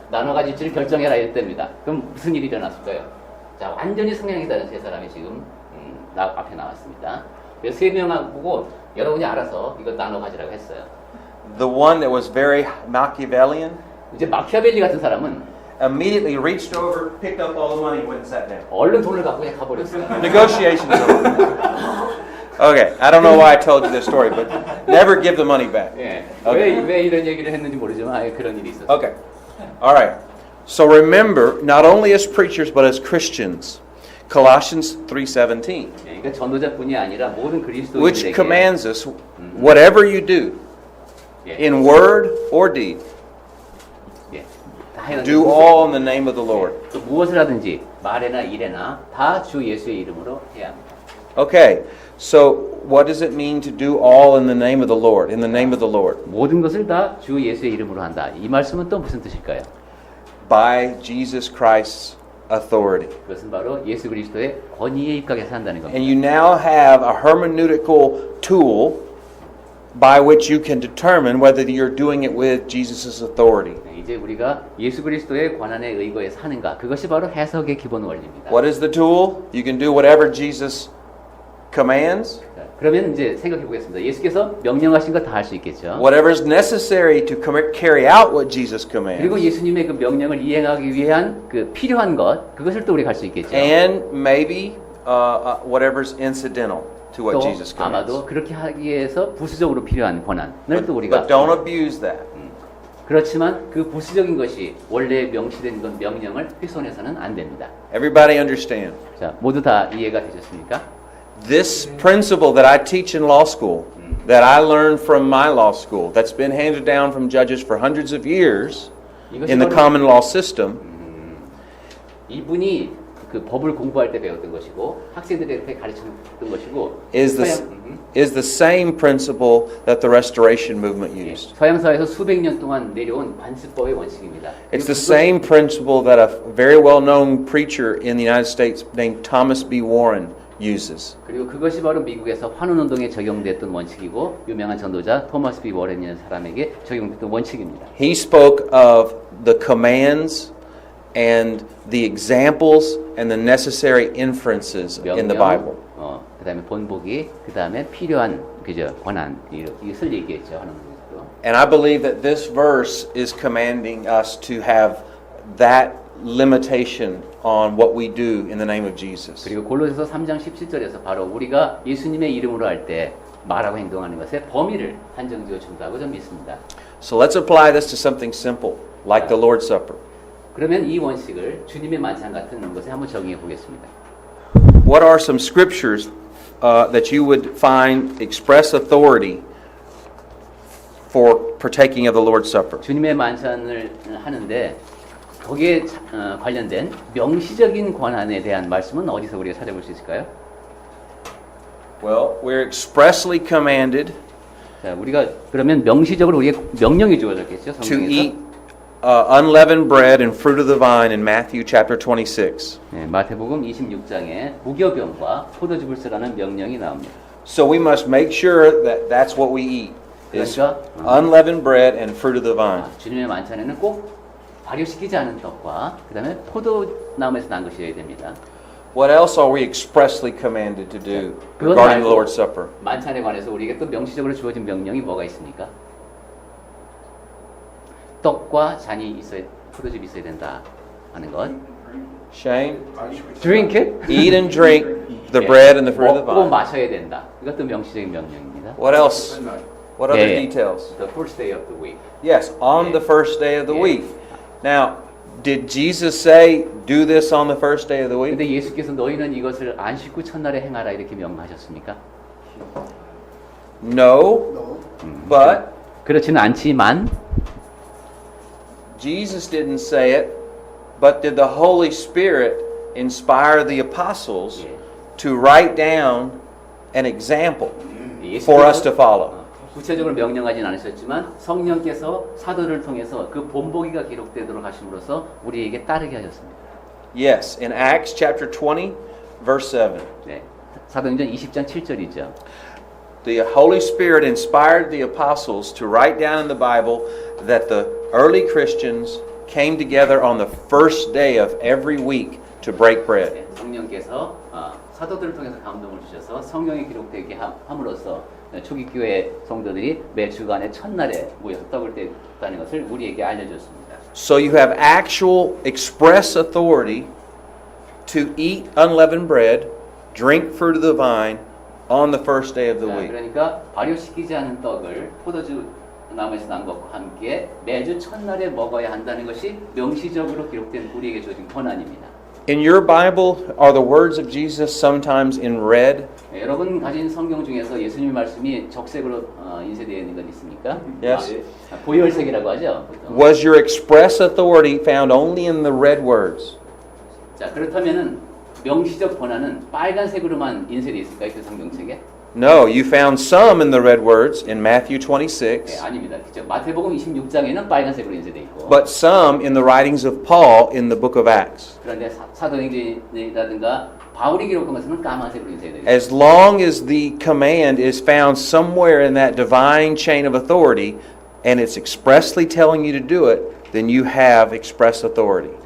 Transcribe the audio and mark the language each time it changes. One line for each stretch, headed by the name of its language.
Korean: 나눠 가질지를 결정해라 이랬답니다. 그럼 무슨 일이 일어났을까요? 자, 완전히 성향이 다른 세 사람이 지금 앞에 나왔습니다. 그래서 3명 보고 여러분이 알아서 이거 나눠 가지라고 했어요.
English: The one that was very Machiavellian
Korean: 이제 마키아벨리 같은 사람은
English: immediately reached over, picked up all the money, and went and sat down.
Korean: 얼른 돈을 갖고 그냥 가버렸어요.
English: Negotiations over. Okay, I don't know why I told you this story, but never give the money back.
Korean: 예.
English: Okay.
Korean: 왜 이런 얘기를 했는지 모르지만 그런 일이 있었어요.
English: Okay. All right. So remember, not only as preachers, but as Christians, Colossians 3:17,
Korean: 예, 그러니까 전도자뿐이 아니라 모든
English: which
Korean: 그리스도인들에게
English: commands us, whatever you do,
Korean: 예,
English: in word or deed,
Korean: 예, 다 해야
English: do all in the name of the Lord.
Korean: 또 무엇을 하든지 말에나 일에나 다 주 예수의 이름으로 해야 합니다.
English: Okay, so what does it mean to do all in the name of the Lord? In the name of the Lord.
Korean: 모든 것을 다 주 예수의 이름으로 한다. 이 말씀은 또 무슨 뜻일까요?
English: By Jesus Christ's authority.
Korean: 그것은 바로 예수 그리스도의 권위에 입각해서 한다는 겁니다.
English: And you now have a hermeneutical tool by which you can determine whether you're doing it with Jesus' authority.
Korean: 네, 이제 우리가 예수 그리스도의 권한에 의거해서 하는가? 그것이 바로 해석의 기본 원리입니다.
English: What is the tool? You can do whatever Jesus commands,
Korean: 자, 그러면 이제 생각해 보겠습니다. 예수께서 명령하신 거 다 할 수 있겠죠.
English: whatever is necessary to carry out what Jesus
Korean: 그리고
English: commands,
Korean: 예수님의 그 명령을 이행하기 위한 그 필요한 것 그것을 또 우리가 할 수 있겠죠.
English: and maybe whatever's incidental to what
Korean: 또
English: Jesus commands.
Korean: 아마도 그렇게 하기 위해서 부수적으로 필요한 권한을 또 우리가
English: But don't abuse that.
Korean: 그렇지만 그 부수적인 것이 원래 명시된 건 명령을 훼손해서는 안 됩니다.
English: Everybody understand?
Korean: 자, 모두 다 이해가 되셨습니까?
English: This principle that I teach in law school, that I learned from my law school, that's been handed down from judges for hundreds of years in the common law system,
Korean: 이분이 그 법을 공부할 때 배웠던 것이고 학생들에게 가르쳤던 것이고
English: is the same principle that the Restoration movement used.
Korean: 서양사에서 수백 년 동안 내려온 관습법의 원칙입니다.
English: It's the same principle that a very well-known preacher in the United States named Thomas B. Warren uses.
Korean: 그리고 그것이 바로 미국에서 환원운동에 적용됐던 원칙이고 유명한 전도자 토마스 B. 워렌이라는 사람에게 적용됐던 원칙입니다.
English: He spoke of the commands and the examples and the necessary inferences in the Bible.
Korean: 그다음에 본보기, 그다음에 필요한 그저 권한 이것을 얘기했죠. 환원운동에서도.
English: And I believe that this verse is commanding us to have that limitation on what we do in the name of Jesus.
Korean: 그리고 골로새서 3장 17절에서 바로 우리가 예수님의 이름으로 할 때 말하고 행동하는 것에 범위를 한정지어 준다고 좀 믿습니다.
English: So let's apply this to something simple, like the Lord's Supper.
Korean: 그러면 이 원칙을 주님의 만찬 같은 것에 한번 적용해 보겠습니다.
English: What are some scriptures that you would find express authority for partaking of the Lord's Supper?
Korean: 주님의 만찬을 하는데 거기에 관련된 명시적인 권한에 대한 말씀은 어디서 우리가 찾아볼 수 있을까요?
English: Well, we're expressly commanded
Korean: 자, 우리가 그러면 명시적으로 우리에게 명령이 주어졌겠죠. 성경에서.
English: eat unleavened bread and fruit of the vine in Matthew chapter 26.
Korean: 네, 마태복음 26장에 무교병과 포도즙을 쓰라는 명령이 나옵니다.
English: So we must make sure that that's what we eat. Is
Korean: 그러니까
English: unleavened bread and fruit of the vine.
Korean: 주님의 만찬에는 꼭 발효시키지 않은 떡과 그다음에 포도나무에서 난 것이어야 됩니다.
English: What else are we expressly commanded to do
Korean: 그것
English: regarding the Lord's Supper?
Korean: 만찬에 관해서 우리에게 또 명시적으로 주어진 명령이 뭐가 있습니까? 떡과 잔이 있어야 포도즙이 있어야 된다 하는 것.
English: Shane, Drink it. eat and drink the
Korean: 예,
English: bread and the fruit of the
Korean: 먹고 마셔야 된다. 이것도 명시적인 명령입니다.
English: What else? What other
Korean: 예,
English: details? The first day of the week. Yes, on the first day of the week. Now, did Jesus say, do this on the first day of the week?
Korean: 근데 예수께서 너희는 이것을 안식구 첫날에 행하라 이렇게 명하셨습니까?
English: No, but
Korean: 그렇지는 않지만
English: Jesus didn't say it, but did the Holy Spirit inspire the apostles
Korean: 예.
English: to write down an example
Korean: 예수께서
English: for us to follow?
Korean: 구체적으로 명령하진 않으셨지만 성령께서 사도를 통해서 그 본보기가 기록되도록 하심으로써 우리에게 따르게 하셨습니다.
English: Yes, in Acts chapter 20, verse 7.
Korean: 네. 사도행전 20장 7절이죠.
English: The Holy Spirit inspired the apostles to write down in the Bible that the early Christians came together on the first day of every week to break bread.
Korean: 네. 성령께서 사도들을 통해서 감동을 주셔서 성경에 기록되게 함으로써 초기 교회 성도들이 매 주간의 첫날에 모여서 떡을 떼었다는 것을 우리에게 알려줬습니다.
English: So you have actual express authority to eat unleavened bread, drink fruit of the vine on the first day of the
Korean: 자,
English: week.
Korean: 그러니까 발효시키지 않은 떡을 포도주 나무에서 난 것과 함께 매주 첫날에 먹어야 한다는 것이 명시적으로 기록된 우리에게 주어진 권한입니다.
English: In your Bible, are the words of Jesus sometimes in red?
Korean: 네, 여러분 가진 성경 중에서 예수님의 말씀이 적색으로 인쇄되어 있는 건 있습니까?
English: Yes.
Korean: 보혈색이라고 하죠. 보통.
English: Was your express authority found only in the red words?
Korean: 자, 그렇다면은 명시적 권한은 빨간색으로만 인쇄되어 있을까요? 그 성경책에?
English: No, you found some in the red words in Matthew 26,
Korean: 네, 아닙니다. 그죠? 마태복음 26장에는 빨간색으로 인쇄되어 있고
English: but some in the writings of Paul in the book of Acts.
Korean: 그런데 사도행전이라든가 바울이 기록한 것은 까만색으로 인쇄되어 있습니다.
English: As long as the command is found somewhere in that divine chain of authority and it's expressly telling you to do it, then you have express authority.